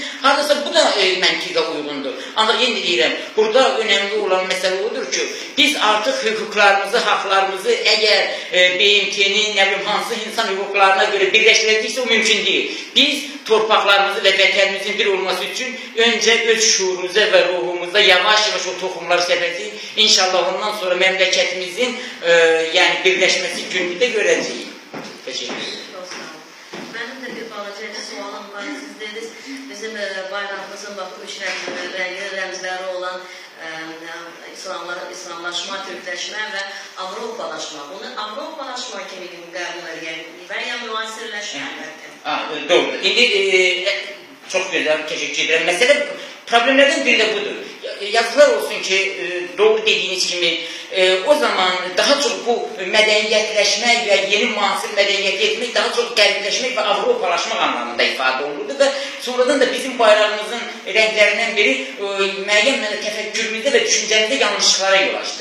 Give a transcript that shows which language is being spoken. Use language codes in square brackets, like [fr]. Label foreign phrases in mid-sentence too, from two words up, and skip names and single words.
[az] Hardasa bu da məntiqə uyğundur. Ancaq yenə deyirəm, burada önəmli olan məsələ odur ki, biz artıq hüquqlarımızı, haqlarımızı əgər BMT-nin, nə bilim, hansı insan hüquqlarına görə birləşdirəcəksə, o mümkün deyil. Biz torpaqlarımızı və vətənimizin bir olması üçün öncə öz şuurumuza və ruhumuzda yavaş-yavaş o toxumları səpəcəyik. İnşallah ondan sonra məmləkətimizin yəni birləşməsi günü də görəcəyik. [tr] Teşekkür ederim. [az] Benim de bir balaca sualım var. Siz dediniz bizim bayrağımızın bakım üç rəmzləri olan İslamlaşma, Türkləşmə və Avropalaşma. Bunu Avropalaşma kimi qəbul edilir və ya müasirləşmə. Doğru. [tr] İndi çok güzel, teşekkür ederim. Mesela problemlerden biri de budur. Yazılar olsun ki doğru dediğiniz gibi o zaman daha çok bu medeniyetleşme ve yeni muasır medeniyet etmek daha çok garipleşmek ve Avropalaşmak anlamında ifade olurdu ve sonradan da bizim bayrağımızın renklerinden biri müəyyən tefekkürümüzde ve düşüncemizde yanlışlıklara yol açtı.